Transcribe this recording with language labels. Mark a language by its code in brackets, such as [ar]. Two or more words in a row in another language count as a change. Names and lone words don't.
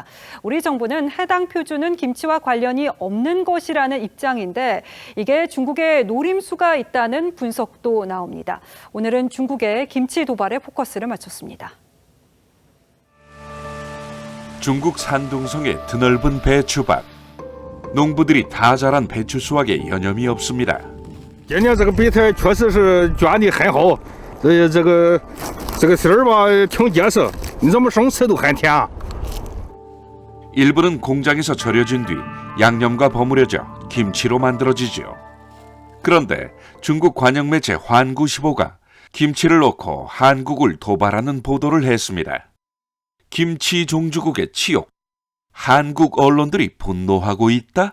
[ko] 우리 정부는 해당 표준은 김치와 관련이 없는 것이라는 입장인데 이게 중국의 노림수가 있다는 분석도 나옵니다. 오늘은 중국의 김치 도발에 포커스를 맞췄습니다. 중국 산둥성의 드넓은 배추밭. 농부들이 다 자란 배추 수확에 여념이 없습니다. [zh] 今年这个白菜确实是卷得很好，所以这个这个事儿吧挺结实，你怎么生吃都很甜。 [ko] 일부는 공장에서 절여진 뒤 양념과 버무려져 김치로 만들어지죠. 그런데 중국 관영 매체 환구시보가 김치를 넣고 한국을 도발하는 보도를 했습니다. 김치 종주국의 치욕, 한국 언론들이 분노하고 있다?